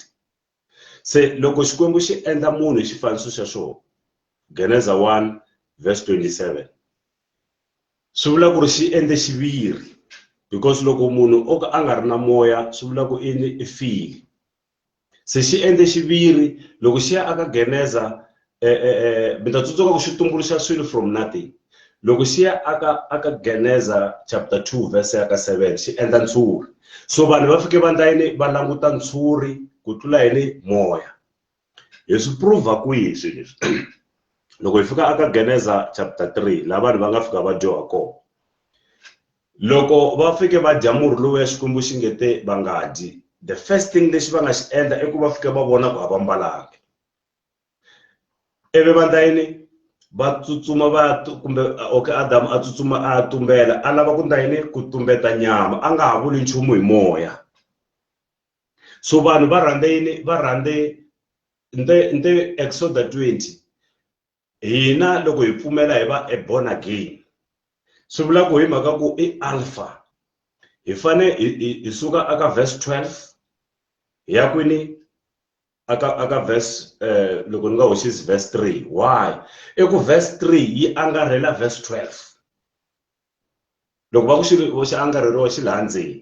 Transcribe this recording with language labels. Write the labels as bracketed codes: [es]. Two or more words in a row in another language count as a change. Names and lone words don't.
[ts] Se loko Xikwembu xi endla munhu hi xifaniso xa xona, [en] Genesis 1 verse 27, [ts] swi vula ku ri xi endle xiviri, because loko munhu o ka a nga ri na moya swi vula ku i file. se xi endle xiviri loko xi ya aka Geneza mi ta tsundzuka ku xi tumbuluxa swilo [en] from nothing. [ts] Loko xi ya aka Geneza [en] chapter 2 verse [ts] ya ka 7 xi endla ntshuri. So vanhu va fike va endla yini, va languta ntshuri ku tlula yini moya. Hi swi prove kwihi swilo leswi? Loko hi fika aka Geneza chapter 3 laha vanhu va nga fika va dyoha kona. Loko va fike va dya murhi lowu ya Xikwembu xi ngete va nga dyi, [en] the first thing [ts] lexi va nga xi endla i ku va fike va vona ku a va mbalanga. Ivi va endla yini? Va tsutsuma va kumbe okay, Adamu a tsutsuma a tumbela, a lava ku endla yini? Ku tumbeta nyama, a nga ha vuli nchumu hi moya. So vanhu va rhandze yini? Va rhandze nte Exodus 20. Hina loko hi pfumela hi va [en] born again, [ts] swi vula ku hi mhaka ku i alpha. Hi fane hi suka aka verse 12 hi ya kwini aka verse loko ni nga hoxisi verse 3. Why? Eku verse 3 yi angarhela verse 12. Loko va ku xi angarheriwa xi laha ndzeni.